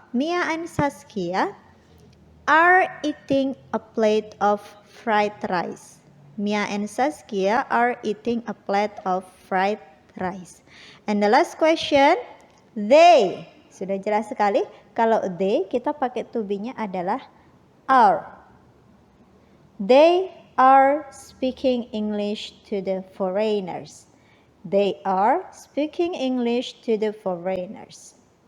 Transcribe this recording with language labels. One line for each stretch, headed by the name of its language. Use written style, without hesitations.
English: Mia and Saskia are eating a plate of fried rice. Mia and Saskia are eating a plate of fried rice. And the last question, they.
Indonesian: Sudah jelas sekali. Kalau they kita pakai to be-nya adalah are.
English: They are speaking English to the foreigners. They are speaking English to the foreigners.